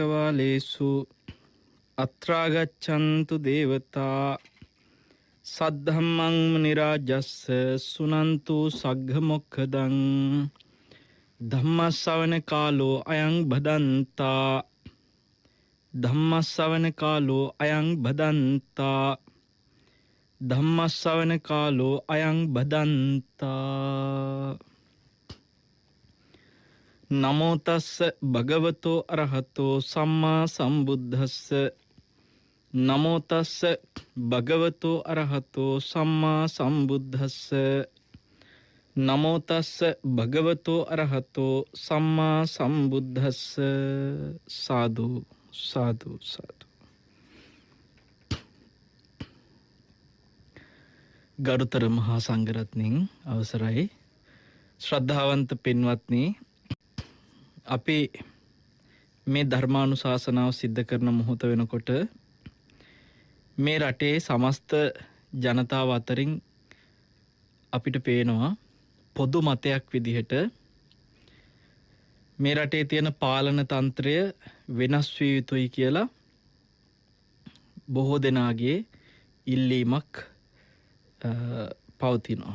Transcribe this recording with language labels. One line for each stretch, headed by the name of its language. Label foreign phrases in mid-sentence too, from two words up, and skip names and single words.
Pali: කාලේසු අත්‍රාගච්ඡන්තු දේවතා සද්ධම්මං මුනි රාජස්ස සුනන්තු සග්ග මොක්ඛදං ධම්මස්සවන කාලෝ අයං බදන්තා ධම්මස්සවන කාලෝ අයං බදන්තා ධම්මස්සවන කාලෝ අයං බදන්තා නමෝ තස්ස භගවතෝ අරහතෝ සම්මා සම්බුද්දස්ස නමෝ තස්ස භගවතෝ අරහතෝ සම්මා සම්බුද්දස්ස නමෝ තස්ස භගවතෝ අරහතෝ සම්මා සම්බුද්දස්ස සාදු සාදු සාදු.
Sinhala: ගරුතර මහා සංඝරත්නයන් අවසරයි. ශ්‍රද්ධාවන්ත පින්වත්නි, අපි මේ ධර්මානුශාසනාව සිද්ධ කරන මොහොත වෙනකොට මේ රටේ සමස්ත ජනතාව අතරින් අපිට පේනවා පොදු මතයක් විදිහට මේ රටේ තියෙන පාලන තන්ත්‍රය වෙනස් විය යුතුයි කියලා බොහෝ දෙනාගේ ඉල්ලීමක් පවතිනවා.